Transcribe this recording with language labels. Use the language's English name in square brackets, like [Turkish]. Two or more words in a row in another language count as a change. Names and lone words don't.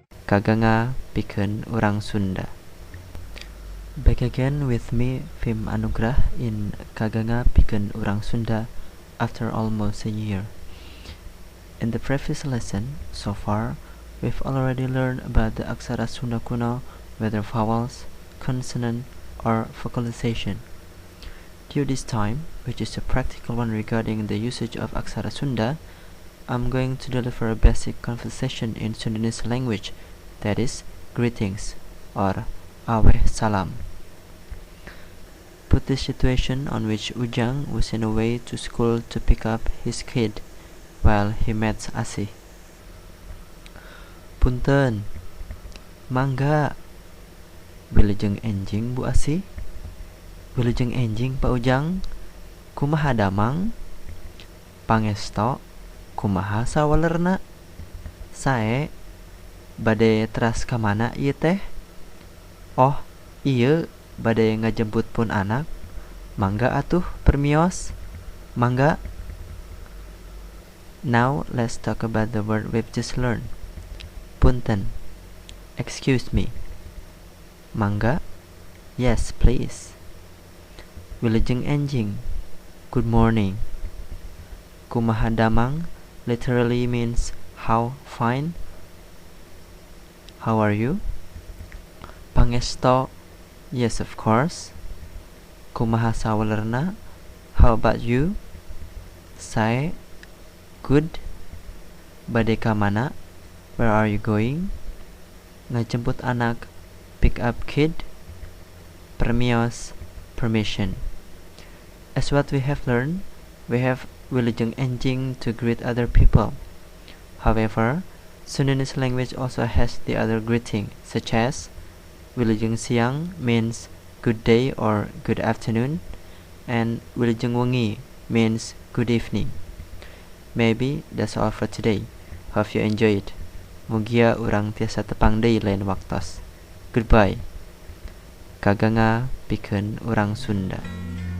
[Sundanese] Kaganga pikeun urang Sunda. [English] Back again with me, Vim Anugrah, in Kaganga pikeun urang Sunda after almost a year. In the previous lesson, so far, we've already learned about the Aksara Sunda kuno, whether vowels, consonant, or vocalization. Due this time, which is a practical one regarding the usage of Aksara Sunda, I'm going to deliver a basic conversation in Sundanese language, that is, greetings, or [Sundanese] Aweh Salam. [English] Put this situation on which Ujang was on the way to school to pick up his kid, while he met Asih. [Sundanese] Punten, mangga. Wilujeng enjing Bu Asih? Wilujeng enjing Pak Ujang? Kumaha damang? Pangesto, kumaha sawalerna? Sae, bade teras ka mana ieu teh? Oh, ieu bade ngajemput pun anak. Mangga atuh permios. Mangga. [English] Now let's talk about the word we've just learned. Punten. Excuse me. Mangga. Yes, please. [Sundanese] Wilujeng enjing. [English] Good morning. [Sundanese] Kumaha damang [English] literally means how fine. How are you? Pangesto. Yes, of course. [Sundanese] Kumaha sawalerna? [English] How about you? Sae. Good. [Sundanese] Bade ka mana? [English] Where are you going? [Sundanese] Ngajemput anak. [English] Pick up kid. Permios. Permission. As what we have learned, we have [Sundanese] wilujeng enjing [English] to greet other people. However, Sundanese language also has the other greeting, such as [Sundanese] wilujeng siang [English] means good day or good afternoon, and [Sundanese] wilujeng wengi [English] means good evening. Maybe that's all for today. Hope you enjoyed. [Sundanese] Mugia urang tiasa tepang deui lain waktos. [English] Goodbye. [Sundanese] Kaganga pikeun urang Sunda.